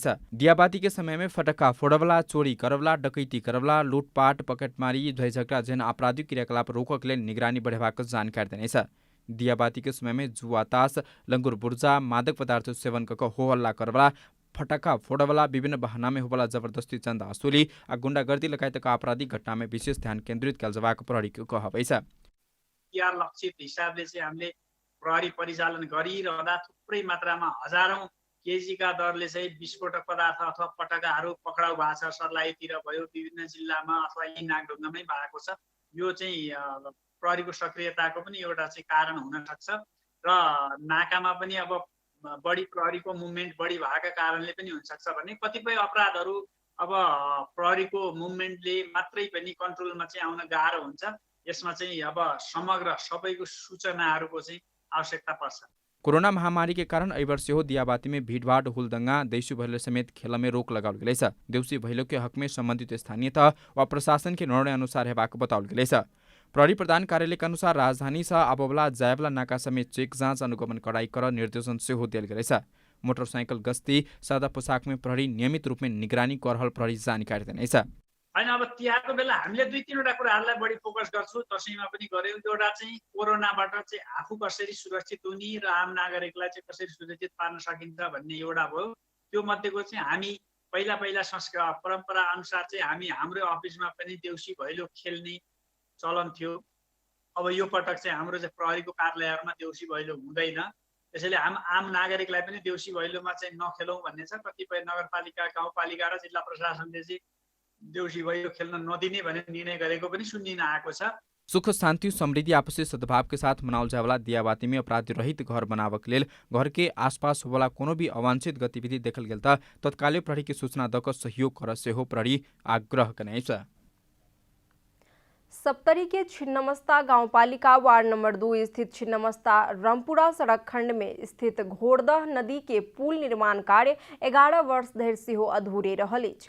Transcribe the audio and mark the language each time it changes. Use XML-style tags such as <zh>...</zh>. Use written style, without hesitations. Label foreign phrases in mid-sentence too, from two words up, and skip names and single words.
<mai>दियाबाती के समय में फटक्का फोड़वला, चोरी करवला, डकैती करवला, लूटपाट, पकेटमारी, झै झगड़ा जैन आपराधिक क्रियाकलाप रोकक लेल निगरानी बढ़ेबाक जानकारी देनेछ। दियाबाती के समय में जुआ तास, लंगुर बुर्जा, मादक पदार्थ सेवन कऽ हो हल्ला करवला, फटक्का फोड़वला, विभिन्न बहाना में होवला जबरदस्ती चंदा वसूली आ गुंडागर्दी लगायतका आपराधिक घटना में विशेष ध्यान केन्द्रित कयल जबाक प्रहरी के कहबै छ।</mai> <ne>या लक्षित हिसाबले चाहिँ हामीले प्रहरी परिचालन गरिरहँदा थुप्रै मात्रामा हजारौं केजीका दरले चाहिँ विस्फोटक पदार्थ अथवा पटकाहरू पक्राउ भएको छ। सर्लाहीतिर भयो, विभिन्न जिल्लामा अथवा यही नागढुङ्गामै भएको छ। यो चाहिँ प्रहरीको सक्रियताको पनि एउटा चाहिँ कारण हुन सक्छ र नाकामा पनि अब बढी प्रहरीको मुभमेन्ट बढी भएका कारणले पनि हुन सक्छ भने कतिपय अपराधहरू अब प्रहरीको मुभमेन्टले मात्रै पनि कन्ट्रोलमा चाहिँ आउन गाह्रो हुन्छ। यसमा चाहिँ अब समग्र सबैको सूचनाहरूको चाहिँ आवश्यकता पर्छ।</ne> <mai>कोरोना महामारी के कारण एहि वर्ष हो दियाबाती में भीड़भाड़ हुलदंगा देउसी भैलो समेत खेल में रोक लगाओल गेलै छ। देउसी भैलो के हक में संबंधित स्थानीय तह व प्रशासन के निर्णय अनुसार हेबाक बताओल गेलै छ। प्रहरी प्रधान कार्यालय के अनुसार राजधानी से आबवला जायवला नाका समेत चेक जाँच अनुगमन कड़ाई कर निर्देशन सेहो दियल गेलै छ। मोटरसाइकल गस्ती सादा पोशाक में प्रहरी नियमित रूप में निगरानी कर रहल प्रहरी जानकारी दिनेछ।</mai> <ne>होइन अब तिहारको बेला हामीले 2-3वटा कुराहरूलाई बढी फोकस गर्छौँ। दसैँमा पनि गऱ्यौँ। एउटा चाहिँ कोरोनाबाट चाहिँ आफू कसरी सुरक्षित हुने र आम नागरिकलाई चाहिँ कसरी सुरक्षित पार्न सकिन्छ भन्ने एउटा भयो। त्यो मध्येको चाहिँ हामी पहिला संस्कार परम्परा अनुसार चाहिँ हामी हाम्रो अफिसमा पनि देउसी भैलो खेल्ने चलन थियो। अब यो पटक चाहिँ हाम्रो चाहिँ प्रहरीको कार्यालयहरूमा देउसी भैलो हुँदैन। त्यसैले आम नागरिकलाई पनि देउसी भैलोमा चाहिँ नखेलौँ भन्ने छ। कतिपय नगरपालिका गाउँपालिका र जिल्ला प्रशासनले चाहिँ देउसी भैलो खेल्न नदिने भन्ने निर्णय गरेको पनि सुनिन आएको छ।</ne> <mai>सुख शांति समृद्धि आपसी सद्भाव के साथ मनाओल जावला दियाबाती में अपराधी रहित घर बनावक लेल घर के आसपास होवला कोनो भी अवांछित गतिविधि देखल गेल त तत्कालै प्रहरी के सूचना दक सहयोग कर सेहो प्रहरी आग्रह कनै छ। सप्तरी के छिन्नमस्ता गांवपालिका वार्ड नंबर 2 स्थित छिन्नमस्ता रमपुरा सड़क खंड में स्थित घोड़दह नदी के पुल निर्माण कार्य 11 वर्ष धरि सेहो अधूरे रहल अछि।</mai>